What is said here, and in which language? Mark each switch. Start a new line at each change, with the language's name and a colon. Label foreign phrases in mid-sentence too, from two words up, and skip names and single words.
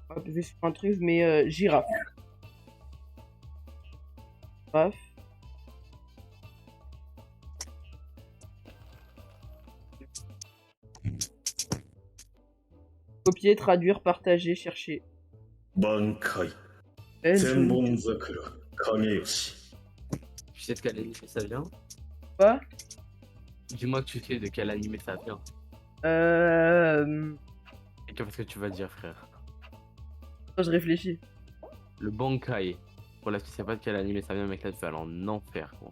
French: Hop, je vais sur un truc, mais girafe. Bref. Copier, traduire, partager, chercher. 挽回 Elle,
Japanese: 千本桜影吉
French: Tu sais de quel animé ça vient? Quoi? Dis-moi que tu sais de quel animé ça vient. Et qu'est-ce que tu vas dire, frère? Attends, je réfléchis. Le Bankai. Voilà, tu sais pas de quel animé ça vient, mec, là tu vas aller en enfer, gros.